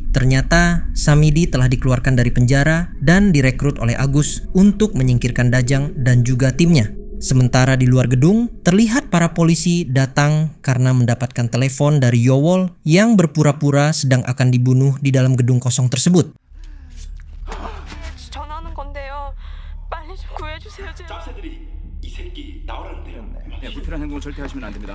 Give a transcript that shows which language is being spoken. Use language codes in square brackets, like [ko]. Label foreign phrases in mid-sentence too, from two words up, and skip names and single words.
[id] Ternyata, Samidi telah dikeluarkan dari penjara dan direkrut oleh Agus untuk menyingkirkan Dajang dan juga timnya. Sementara di luar gedung, terlihat para polisi datang karena mendapatkan telepon dari Yowol yang berpura-pura sedang akan dibunuh di dalam gedung kosong tersebut. [ko] 전화하는 건데요. 빨리 좀 구해주세요, 제발. 이 새끼 나오라는데요. 네, 불필요한 행동 절대 하시면 안 됩니다.